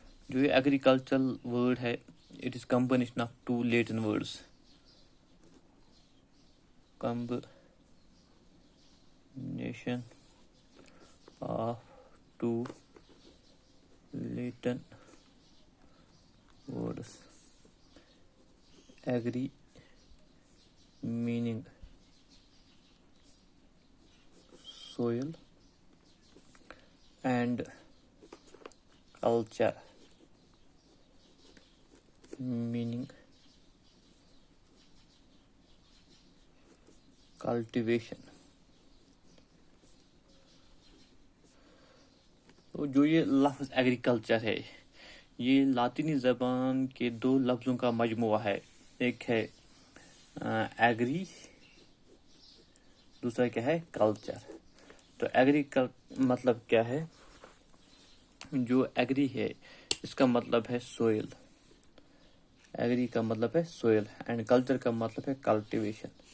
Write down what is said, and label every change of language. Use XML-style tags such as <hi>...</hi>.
<en>جو یہ agricultural word ہے، it is combination of 2 Latin words, combination of 2 Latin words. Agri meaning soil and culture meaning cultivation.</en> <ur>تو جو یہ لفظ ایگریکلچر ہے، یہ لاطینی زبان کے 2 لفظوں کا مجموعہ ہے۔ ایک ہے ایگری، دوسرا کیا ہے کلچر۔ تو ایگری کا مطلب کیا ہے؟ جو ایگری ہے اس کا مطلب ہے سوئل، ایگری کا مطلب ہے سوئل، اینڈ کلچر کا مطلب ہے کلٹیویشن۔</ur>